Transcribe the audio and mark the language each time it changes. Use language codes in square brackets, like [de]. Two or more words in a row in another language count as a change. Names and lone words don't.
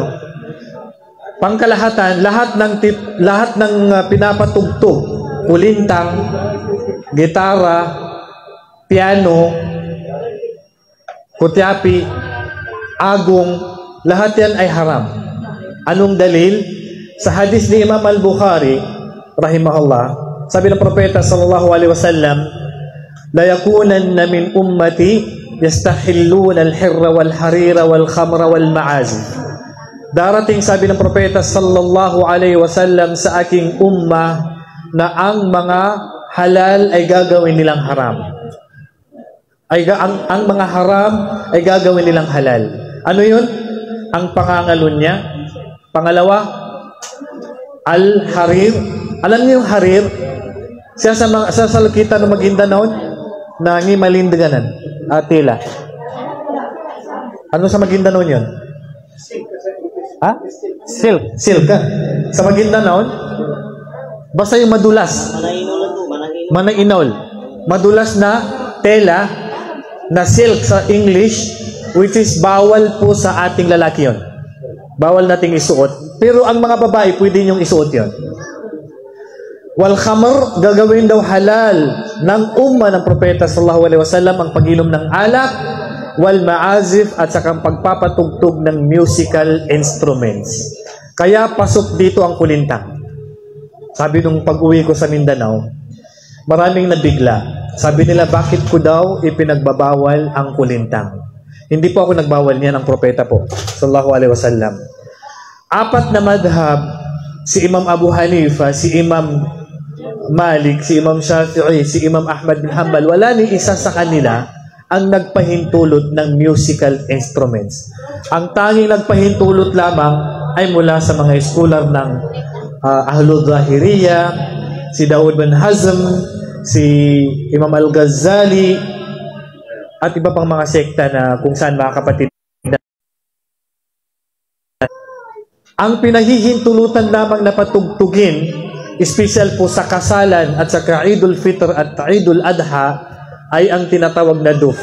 [tl] Pangkalahatan, lahat ng pinapatugtog, kulintang, gitara, piano, kutyapi, agong, lahat yan ay haram. Anong dalil? Sa hadis ni Imam Al-Bukhari, rahimahullah, sabi ng propeta [ar] صلى الله عليه وسلم لا يكونن من أمتي يستحلون الحر والحرير والخمر والمعازف. [tl] Darating, sabi ng propeta [ar] صلى الله عليه وسلم, [tl] sa aking ummah na ang mga halal ay gagawin nilang haram. Ang mga haram ay gagawin nilang halal. Ano yun? Ang pangangalun niya. Pangalawa, al-harir. Alam niyo yung harir? Siya sa lukita ng Maguindanao na ngimalindagan tela. Ano sa Maguindanao yun? Ha? Silk. Silk. Sa Maguindanao, basta yung madulas. Manang-inol. Madulas na tela na silk sa English, [en] which is [tl] bawal po sa ating lalaki yun. Bawal nating isuot. Pero ang mga babae, pwede niyong isuot yun. [ar] والخمر, [tl] gagawin daw halal ng umma ng propeta [ar] صلى الله عليه وسلم [tl] ang pag-inom ng alak, [ar] والمعازف, [tl] at saka ang pagpapatugtog ng [en] musical instruments. [tl] Kaya pasok dito ang kulintang. Sabi nung pag-uwi ko sa Mindanao, maraming nabigla. Sabi nila, bakit ko daw ipinagbabawal ang kulintang? Hindi po ako nagbawal niyan, ang propeta po [ar] صلى الله عليه وسلم. [tl] 4 na madhab, si Imam Abu Hanifa, si Imam Malik, si Imam Shafi'i, si Imam Ahmad bin Hanbal, wala ni isa sa kanila ang nagpahintulot ng [en] musical instruments. [tl] Ang tanging nagpahintulot lamang ay mula sa mga scholar ng Ahlul Zahiriya, si Daud bin Hazm, si Imam Al-Ghazali, at iba pang mga sekta na kung saan mga kapatid. Ang pinahihintulutan lamang na patugtugin, special po sa kasalan at sa Eidul Fitr at Eidul Adha, ay ang tinatawag na duf.